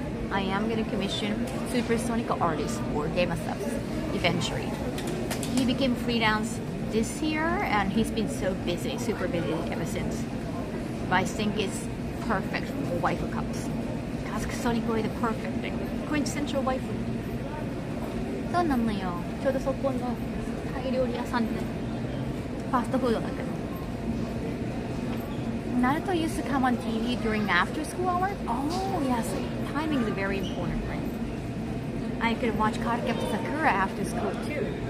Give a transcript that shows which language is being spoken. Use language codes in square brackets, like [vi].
[en] I am gonna commission supersonic artist for Game of Subs eventually. He became freelance this year and he's been so busy, super busy ever since. But I think it's perfect for waifu cups. Because Sonic is the perfect thing. Quintessential waifu. [ja] そうなのよ。ちょうどそこのタイ料理屋さんでファーストフードだけど。 [en] Naruto used to come on TV during after school hours? Oh yes, timing is very important, right? I could watch Cardcaptor Sakura after school too.